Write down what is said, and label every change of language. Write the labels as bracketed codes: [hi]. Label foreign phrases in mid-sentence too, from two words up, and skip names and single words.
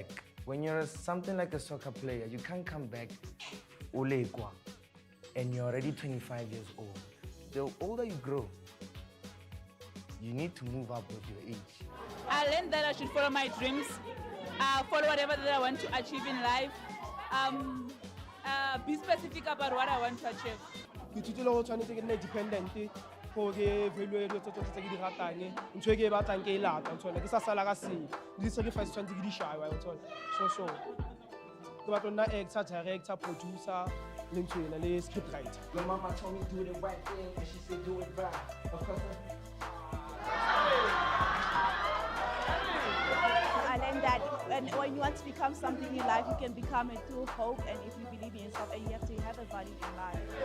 [en] When you're something like a soccer player, you can't come back and you're already 25 years old. The older you grow, you need to move up with your age. I learned that I should follow my dreams, follow whatever that I want to achieve in life. Be specific about what I want to achieve. [tn] Ke ithutile go tshwanetse ke nne independent go ke value tse tsotlhe tse ke di ratang ntho e ke e batlang ke e lata tsone ke sa sala ka se di sacrifice tshwanetse ke di shaya tsone so ke batla nna [en] actor, director, producer [tn] le ntshwena le [en] script writer. Your mama told me do the right thing and she said do it right. Of course I learned that when you want to become something in life, you can become it through hope, and if you believe in yourself, and you have to have a value in life.